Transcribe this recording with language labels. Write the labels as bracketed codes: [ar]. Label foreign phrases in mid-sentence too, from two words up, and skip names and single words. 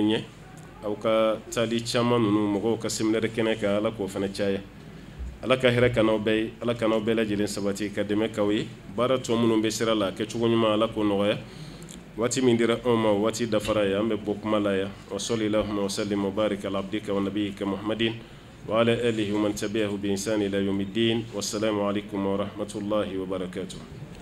[bm] ɲɛ aw ka taali caman ninnu mɔgɔw ka séminaire kɛnɛ kan ala k'o fana caya ala ka hɛrɛ ka n'aw bɛɛ ye ala ka n'aw bɛɛ lajɛlen sabati ka dɛmɛ k'aw ye baara tɔ minnu bɛ sira la kɛcogo ɲuman ala k'o nɔgɔya waati min dira anw ma waati dafara ye an bɛ bɔ kuma la yan [ar] وصلى الله وسلم وبارك على عبدك ونبيك محمد وعلى آله ومن تبعه بإحسان إلى يوم الدين والسلام عليكم ورحمة الله وبركاته